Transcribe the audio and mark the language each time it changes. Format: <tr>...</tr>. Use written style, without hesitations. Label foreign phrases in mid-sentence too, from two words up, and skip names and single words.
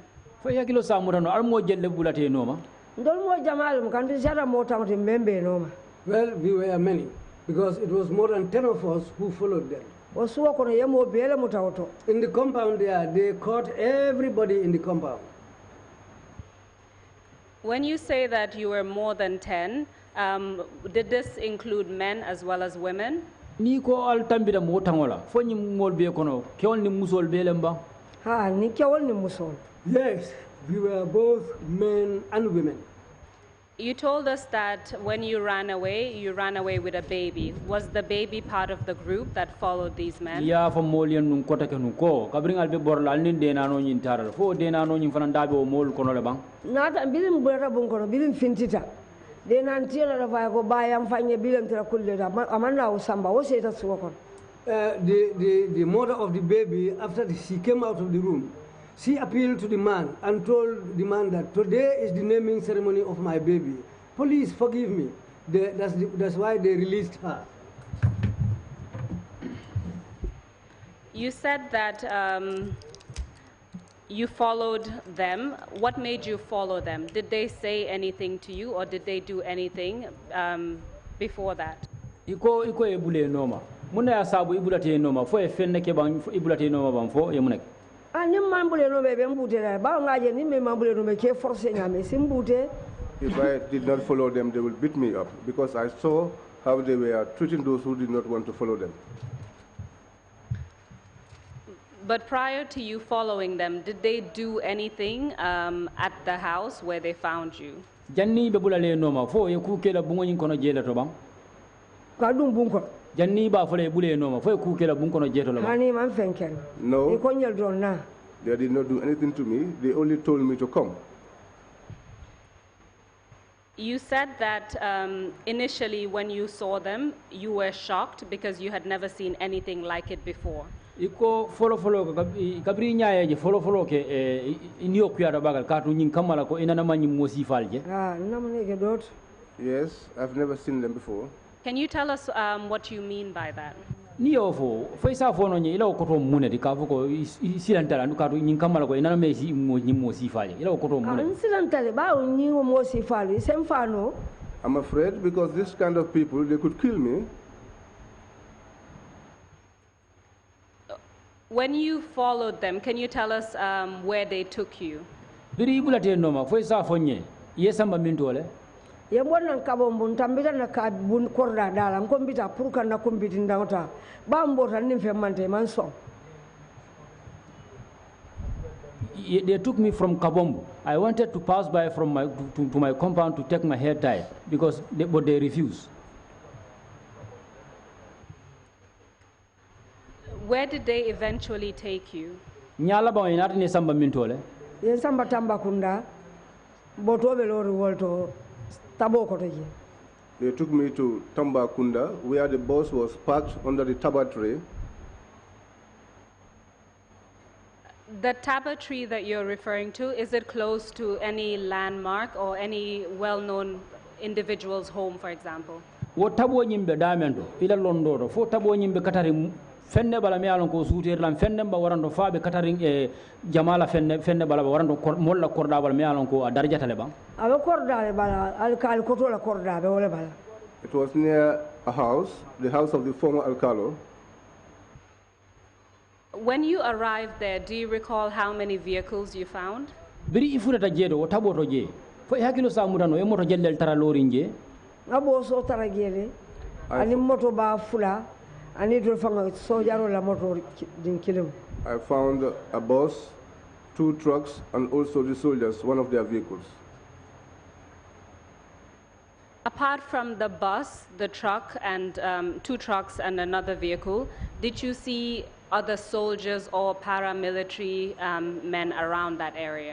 <en>Well, we were many, because it was more than 10 of us who followed them. In the compound there, they caught everybody in the compound. When you say that you were more than 10, did this include men as well as women?</en> <man>Ni ko al tambira mo tangola fo ni mol be kono kewol ni musol be lemba ha ni kewol ni musol.</man> <en>Yes, we were both men and women. You told us that when you ran away with a baby. Was the baby part of the group that followed these men?</en> <man>Ya fa molian num kota ke nu ko kabring albe borla nin de nano nyin taral fo de nano nyin fana dabe o mol kono le bang nata bilim bora bon kono bilim fintita de nan tiela da fa ko bayam fanye bilim tira kulle da amanna o samba o seta suwa kon.</man> <en>The mother of the baby, after she came out of the room, she appealed to the man and told the man that today is the naming ceremony of my baby. Please forgive me. That's why they released her. You said that you followed them. What made you follow them? Did they say anything to you or did they do anything before that?</en> <man>Iko ebule noma. Muna ya sabu ibulate noma. Fo e fenne ke bang ibulate noma bang fo ye munek.</man> <en>If I did not follow them, they will beat me up because I saw how they were treating those who did not want to follow them. But prior to you following them, did they do anything at the house where they found you?</en> <man>Janni be bulale noma fo ye ku kela bungo nyin kono jela to bang. Kadum bunko. Janni ba fole bule noma fo ku kela bungo kono jeto lo bang. Hani man fenken.</man> <en>No. They did not do anything to me. They only told me to come. You said that initially when you saw them, you were shocked because you had never seen anything like it before.</en> <man>Iko follow kabri nyaaya je follow ke inyo kuyara bagal katu nyin kamala ko inana manyi mosi falje.</man> <en>Yes, I've never seen them before. Can you tell us what you mean by that?</en> <man>Niyo fo faisa fo no nyi ila ko to mune di ka fo ko silantala ndu katu nyin kamala ko inana mesi mosi falje ila ko to mune. Silantale ba nyi mosi falje sem fano.</man> <en>I'm afraid because this kind of people, they could kill me. When you followed them, can you tell us where they took you?</en> <man>Biri bulate noma fo sa fonye yesamba mintole. Ye bonan kabon tambita na ka bun korda dala ngombita puruka na kombiti ndawta ba mbota nim fe mante man so.</man> <en>They took me from Kabombo. I wanted to pass by from to my compound to take my hair tie but they refused. Where did they eventually take you?</en> <man>Nyala ba inati ne samba mintole. Ye samba tamba kunda botobe lori wolto tabo kotoji.</man> <en>They took me to Tambakunda, where the bus was parked under the taba tree. The taba tree that you're referring to, is it close to any landmark or any well-known individual's home, for example?</en> <man>Wo tabo nyimbe damendo ila londoro fo tabo nyimbe katari fenne bala mi alon ko suuter lam fenne ba warando faabe katarin e jamala fenne bala ba warando molla korda bala mi alon ko a darjata le ba abe korda bala alkal ko to la korda be wala bala.</man> <en>It was near a house, the house of the former alcalo. When you arrived there, do you recall how many vehicles you found?</en> <man>Biri ifurata jedo o taboto je fo hakilo sa mudano e moto jellel tara lorinje abo so tara gele ani moto ba fula.</man> <en>I found a bus, 2 trucks, and also the soldiers, one of their vehicles. Apart from the bus, the truck, and 2 trucks and another vehicle, did you see other soldiers or paramilitary men around that area?</en>